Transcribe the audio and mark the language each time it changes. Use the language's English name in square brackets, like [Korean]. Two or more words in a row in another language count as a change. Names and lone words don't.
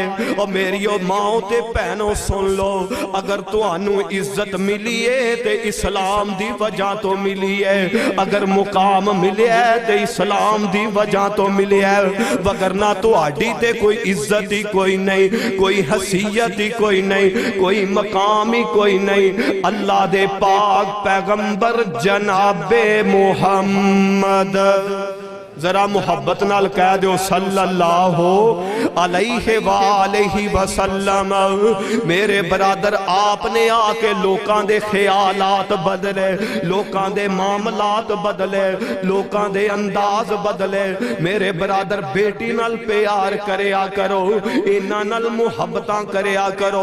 [Punjabi] اور میریو ماؤ تے بھینو سن لو اگر تہانوں عزت ملی ہے تے اسلام دی وجہ توں ملی ہے اگر مقام ملے ہے تے اسلام دی وجہ توں ملے ہے ورنہ تہاڈی تے کوئی عزت ہی کوئی نہیں کوئی حیثیت ہی کوئی نہیں کوئی مقام ہی کوئی نہیں. اللہ دے پاک پیغمبر جناب محمد ذرا محبت نال کہہ دو [Arabic] صلى الله عليه وآله وسلم. [Punjabi] میرے برادر آپنے آ کے لوکاں دے خیالات بدلے لوکاں دے معاملات بدلے لوکاں دے انداز بدلے. میرے برادر بیٹی نال پیار کریا کرو انہاں نال محبتاں کریا کرو.